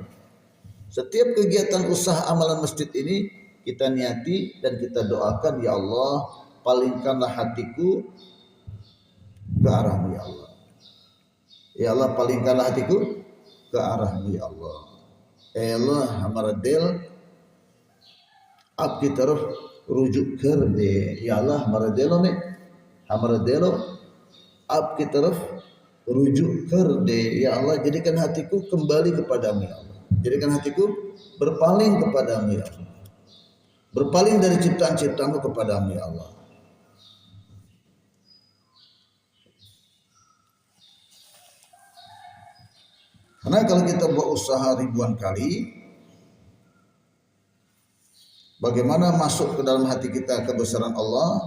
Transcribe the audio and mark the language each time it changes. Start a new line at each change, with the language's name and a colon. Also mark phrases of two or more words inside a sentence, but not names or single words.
Indonesian: Setiap kegiatan usaha amalan masjid ini kita niati dan kita doakan,
Arabic: ya Allah,
Indonesian: palingkanlah hatiku ke arahmu
Arabic: ya Allah. Ya Allah,
Indonesian: palingkanlah hatiku ke arahmu
Arabic: ya Allah. Ya Allah,
Hindi: हमारा दिल आपकी तरफ रुजू कर दे.
Arabic: Ya Allah,
Hindi: हमारे दिलों में, हमारे दिलों अब की तरफ रुजू कर दे,
Indonesian: ya Allah jadikan hatiku kembali kepadamu ya Allah. Jadikan hatiku berpaling kepadamu
Arabic: ya Allah.
Indonesian: Berpaling dari ciptaan-ciptaanmu kepadamu
Arabic: ya Allah.
Indonesian: Karena kalau kita buat usaha ribuan kali, bagaimana masuk ke dalam hati kita kebesaran Allah?